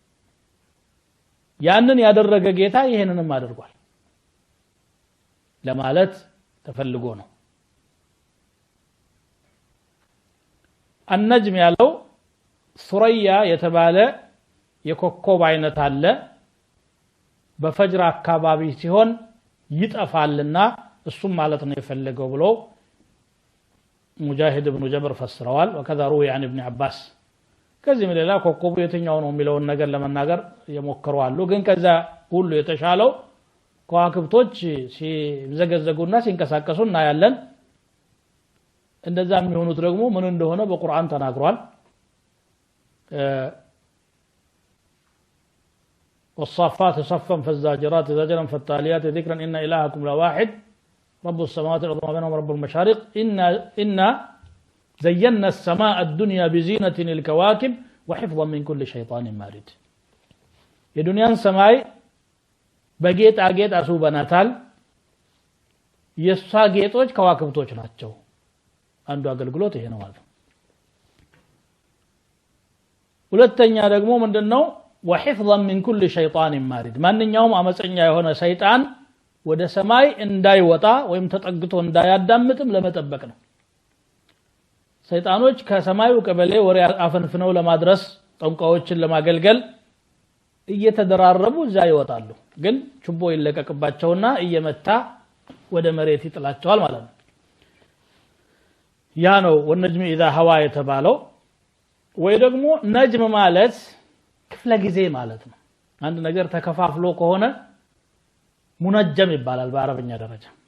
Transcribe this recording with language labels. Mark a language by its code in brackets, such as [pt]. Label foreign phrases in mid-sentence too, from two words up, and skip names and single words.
[am] ያንን ያደረገ ጌታ ይሄንንም አድርጓል ለማለት ተፈልጎ ነው النجم ያለው ሱረያ የተባለ የኮከብ አይነት አለ በፈጅር አካባቢ ሲሆን ይጠፋልና እሱም ማለት ነው የፈለገው ብሎ ሙጃሂድ ኢብኑ ጀብር ፈስረዋል [ar] وكذا روي عن ابن عباس [am] ከዚህ ሌላ ኮከቡ የትኛው ነው የሚለውን ነገር ለመናገር የሞከሩ አሉ ግን ከዛ ሁሉ የተሻለው ከዋክብቶች ሲዘገዘጉና ሲንቀሳቀሱና ያለን እንደዛ የሚሆኑት ደግሞ ምን እንደሆነ በቁርአን ተናግሯል [ar] والصافات صفا فالزاجرات زجرا فالتاليات ذكرا إن إلهكم لواحد رب السماوات والأرض وما بينهما رب المشارق إنا زينا السماء الدنيا بزينة الكواكب وحفظا من كل شيطان مارد [am] የዱንያ ሰማይ በጌጥ አጌጥ አሱበናታል የሷ ጌጦች ከዋክብቶች ናቸው አንዱ አገልግሎት ይሄ ነው ማለት ነው ሁለተኛ ደግሞ ምንድነው [ar] وحفظا من كل شيطان مارد [am] ማንኛውም አመፀኛ የሆነ ሰይጣን ወደ ሰማይ እንዳይወጣ ወይም ተጠግቶ እንዳያዳምጥም ለመጠበቅ ነው ሰይጣኖች ከሰማዩ ቀበሌ ወሬ አፈንፍነው ለማድረስ ጠንቋዎችን ለማገልገል እየተደራረቡ እዛ ይወጣሉ ግን ችቦ ይለቀቅባቸውና እየመታ ወደ መሬት ይጥላቸዋል ማለት ነው ያ ነው [ar] والنجم إذا هوى [am] የተባለው ወይ ደግሞ ነጅም ማለት ክፍለ ጊዜ ማለት ነው አንድ ነገር ተከፋፍሎ ከሆነ ሙነጀም ይባላል በአረብኛ ደረጃ